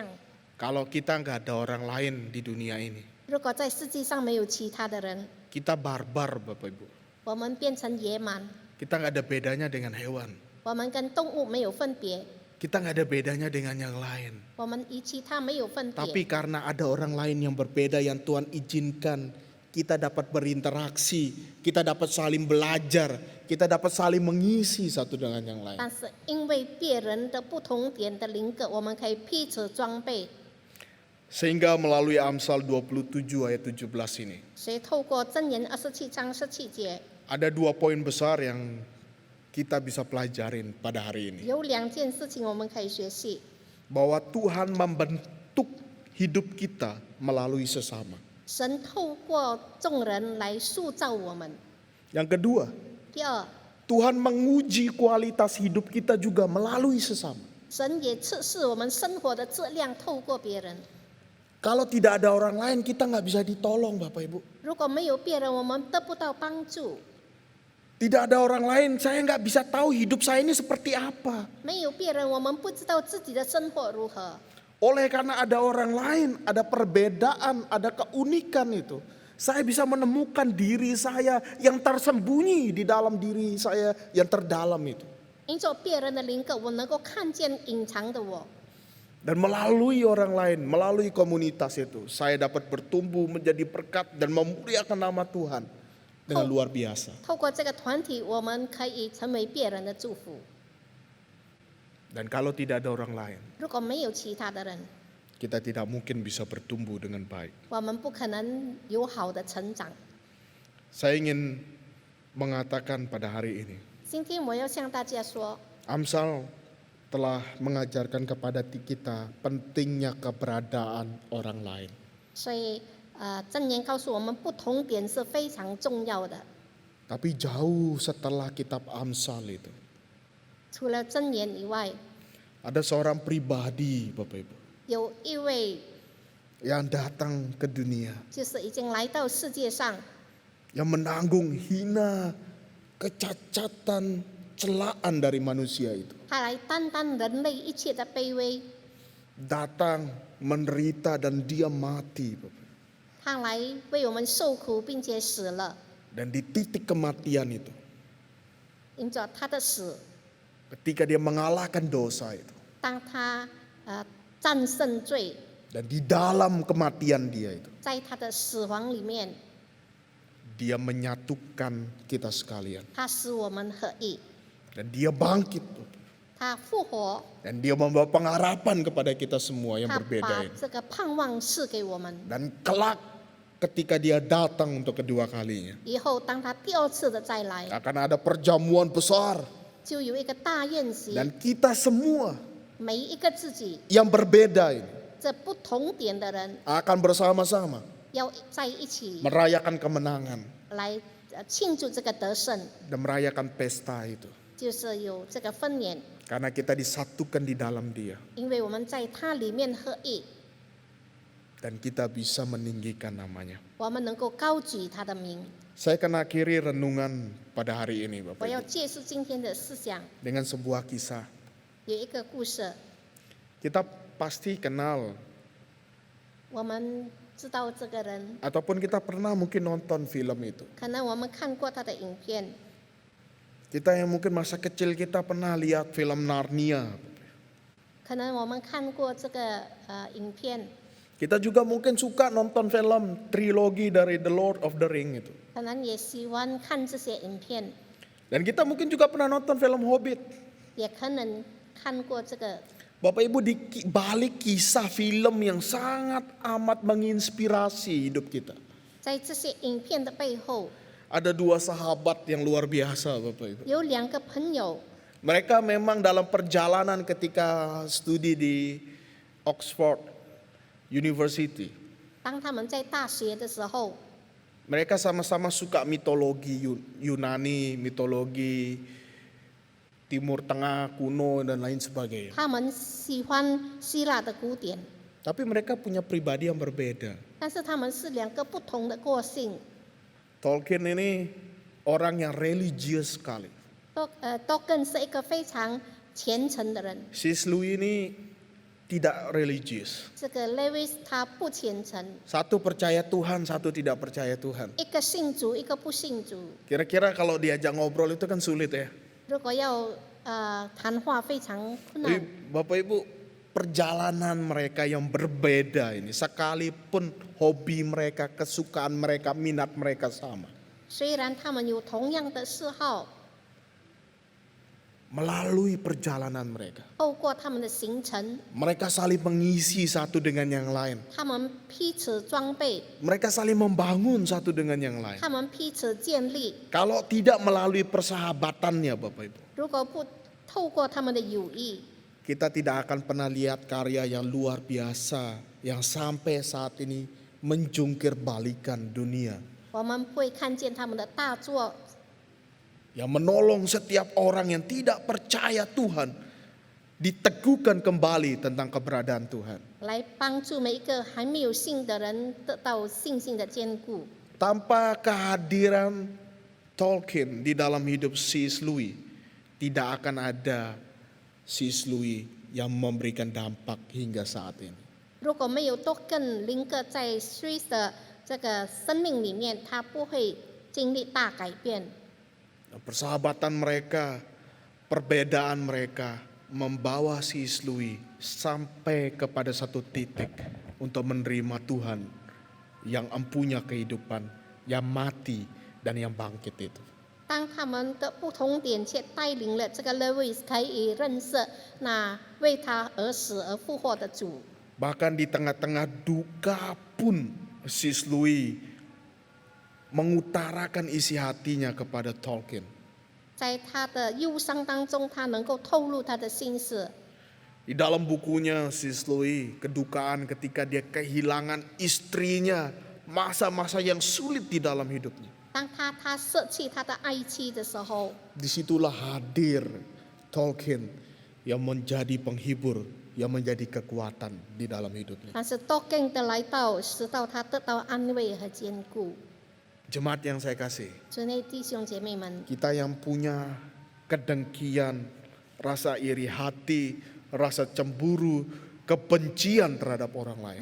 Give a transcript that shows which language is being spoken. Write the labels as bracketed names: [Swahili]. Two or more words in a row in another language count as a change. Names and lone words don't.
[Indonesian] kalau kita nggak ada orang lain di dunia ini, [Chinese] 如果在世界上没有其他的人， [Indonesian] kita barbar Bapak Ibu. [Chinese] 我们变成野蛮， [Indonesian] Kita nggak ada bedanya dengan hewan. [Chinese] 我们跟动物没有分别， [Indonesian] Kita nggak ada bedanya dengan yang lain. [Chinese] 我们与其他没有分 [Indonesian] Tapi [Chinese] 别。 [Indonesian] karena ada orang lain yang berbeda yang Tuhan izinkan, kita dapat berinteraksi, kita dapat saling belajar, kita dapat saling mengisi satu dengan yang lain. [Chinese] 但是因为别人的不同点的灵格，我们可以彼此装备。 [Indonesian] Sehingga melalui Amsal 27 ayat 17 ini, [Chinese] 所以透过箴言27章17节， [Indonesian] ada 2 poin besar yang kita bisa pelajarin pada hari ini. [Chinese] 有2件事情我们可以学习。 [Indonesian] Bahwa Tuhan membentuk hidup kita melalui sesama. [Chinese] 神透过众人来塑造我们。 [Indonesian] Yang kedua, [Chinese] 第二， [Indonesian] Tuhan menguji kualitas hidup kita juga melalui sesama. [Chinese] 神也测试我们生活的质量，透过别人。 [Indonesian] Kalau tidak ada orang lain, kita nggak bisa ditolong Bapak Ibu. [Chinese] 如果没有别人，我们得不到帮助； [Indonesian] Tidak ada orang lain, saya nggak bisa tahu hidup saya ini seperti apa. [Chinese] 没有别人，我们不知道自己的生活如何。 [Indonesian] Oleh karena ada orang lain, ada perbedaan, ada keunikan itu. Saya bisa menemukan diri saya yang tersembunyi di dalam diri saya yang terdalam itu. [Chinese] 因着别人的灵格，我能够看见隐藏的我。 [Indonesian] Dan melalui orang lain, melalui komunitas itu, saya dapat bertumbuh menjadi berkat dan memuliakan nama Tuhan dengan luar biasa. [Chinese] 透过这个团体，我们可以成为别人的祝福。 [Indonesian] Dan kalau tidak ada orang lain, [Chinese] 如果没有其他的人， [Indonesian] kita tidak mungkin bisa bertumbuh dengan baik. [Chinese] 我们不可能有好的成长。 [Indonesian] Saya ingin mengatakan pada hari ini, [Chinese] 今天我要向大家说， [Indonesian] Amsal telah mengajarkan kepada kita pentingnya keberadaan orang lain. [Chinese] 所以箴言告诉我们，不同点是非常重要的。 [Indonesian] Tapi jauh setelah kitab Amsal itu, [Chinese] 除了箴言以外， [Indonesian] ada seorang pribadi Bapak Ibu [Chinese] 有一位 [Indonesian] yang datang ke dunia, [Chinese] 就是已经来到世界上， [Indonesian] yang menanggung hina, kecacatan, celaan dari manusia itu. [Chinese] 他来担当人类一切的卑微， [Indonesian] Datang, menderita dan dia mati Bapak. [Chinese] 他来为我们受苦，并且死了。 [Indonesian] Dan di titik kematian itu, [Chinese] 因着他的死， [Indonesian] ketika dia mengalahkan dosa itu. [Chinese] 当他战胜罪， [Indonesian] Dan di dalam kematian dia itu, [Chinese] 在他的死亡里面， [Indonesian] dia menyatukan kita sekalian. [Chinese] 他使我们合一， [Indonesian] Dan dia bangkit. [Chinese] 他复活， [Indonesian] Dan dia membawa pengharapan kepada kita semua yang [Chinese] 他 [Indonesian] berbeda [Chinese] 把 [Indonesian] ini. [Chinese] 这个盼望赐给我们。 [Indonesian] Dan kelak ketika dia datang untuk kedua kalinya, [Chinese] 以后当他第二次的再来， [Indonesian] akan ada perjamuan besar. [Chinese] 就有一个大宴席， [Indonesian] Dan kita semua [Chinese] 每一个自己 [Indonesian] yang berbeda ini [Chinese] 这不同点的人 [Indonesian] akan bersama-sama [Chinese] 要在一起 [Indonesian] merayakan kemenangan [Chinese] 来庆祝这个得胜， [Indonesian] dan merayakan pesta itu. [Chinese] 就是有这个分年， [Indonesian] Karena kita disatukan di dalam dia [Chinese] 因为我们在它里面合一， [Indonesian] dan kita bisa meninggikan namanya. [Chinese] 我们能够高举他的名。 [Indonesian] Saya akan akhiri renungan pada hari ini, [Chinese] 我 [Indonesian] Bapak [Chinese] 要 [Indonesian] Ibu, [Chinese] 借述今天的思想， [Indonesian] dengan sebuah kisah. [Chinese] 有一个故事， [Indonesian] Kita pasti kenal [Chinese] 我们知道这个人， [Indonesian] ataupun kita pernah mungkin nonton film itu. [Chinese] 可能我们看过他的影片， [Indonesian] Kita yang mungkin masa kecil kita pernah lihat film Narnia. [Chinese] 可能我们看过这个影片， [Indonesian] Kita juga mungkin suka nonton film trilogi dari The Lord of the Ring itu. [Chinese] 可能也喜欢看这些影片， [Indonesian] Dan kita mungkin juga pernah nonton film Hobbit. [Chinese] 也可能看过这个。 [Indonesian] Bapak Ibu, di balik kisah film yang sangat amat menginspirasi hidup kita, [Chinese] 在这些影片的背后， [Indonesian] ada dua sahabat yang luar biasa, Bapak Ibu. [Chinese] 有两个朋友， [Indonesian] Mereka memang dalam perjalanan ketika studi di Oxford University. [Chinese] 当他们在大学的时候， [Indonesian] Mereka sama-sama suka mitologi Yunani, mitologi Timur Tengah kuno dan lain sebagainya. [Chinese] 他们喜欢希腊的古典， [Indonesian] Tapi mereka punya pribadi yang berbeda. [Chinese] 但是他们是两个不同的个性。 [Indonesian] Tolkien ini orang yang religius sekali. [Chinese] 都更是一个非常虔诚的人。 [Indonesian] C.S. Lewis ini tidak religius. [Chinese] 这个 Lewis 他不虔诚， [Indonesian] Satu percaya Tuhan, satu tidak percaya Tuhan. [Chinese] 一个信主，一个不信主。 [Indonesian] Kira-kira kalau diajak ngobrol itu kan sulit ya. [Chinese] 如果要谈话非常困 [Indonesian] Tapi [Chinese] 难， [Indonesian] Bapak Ibu, perjalanan mereka yang berbeda ini, sekalipun hobi mereka, kesukaan mereka, minat mereka sama. [Chinese] 虽然他们有同样的嗜好， [Indonesian] Melalui perjalanan mereka, [Chinese] 透过他们的行程， [Indonesian] mereka saling mengisi satu dengan yang lain. [Chinese] 他们彼此装备， [Indonesian] Mereka saling membangun satu dengan yang lain. [Chinese] 他们彼此建立。 [Indonesian] Kalau tidak melalui persahabatannya Bapak Ibu, [Chinese] 如果不透过他们的友谊， [Indonesian] kita tidak akan pernah lihat karya yang luar biasa yang sampai saat ini menjungkir balikan dunia. [Chinese] 我们会看见他们的大作， [Indonesian] Yang menolong setiap orang yang tidak percaya Tuhan diteguhkan kembali tentang keberadaan Tuhan. [Chinese] 来帮助每一个还没有信的人得到信心的坚固。 [Indonesian] Tanpa kehadiran Tolkien di dalam hidup C.S. Lewis, tidak akan ada C.S. Lewis yang memberikan dampak hingga saat ini. [Chinese] 如果没有多更林格在 Swiss 的这个生命里面，他不会经历大改变。 [Indonesian] Persahabatan mereka, perbedaan mereka membawa C.S. Lewis sampai kepada satu titik untuk menerima Tuhan yang empunya kehidupan, yang mati dan yang bangkit itu. [Chinese] 当他们的不同点却带领了这个 Lewis 可以认识那为他而死而复活的主。 [Indonesian] Bahkan di tengah-tengah duka pun C.S. Lewis mengutarakan isi hatinya kepada Tolkien. [Chinese] 在他的忧伤当中，他能够透露他的心事。 [Indonesian] Di dalam bukunya C.S. Lewis, kedukaan ketika dia kehilangan istrinya, masa-masa yang sulit di dalam hidupnya. [Chinese] 当他舍弃他的爱妻的时候， [Indonesian] Disitulah hadir Tolkien yang menjadi penghibur, yang menjadi kekuatan di dalam hidupnya. [Chinese] 但是多更的来到，使到他得到安慰和坚固。 [Indonesian] Jemaat yang saya kasih, [Chinese] 主内弟兄姐妹们， [Indonesian] kita yang punya kedengkian, rasa iri hati, rasa cemburu, kebencian terhadap orang lain,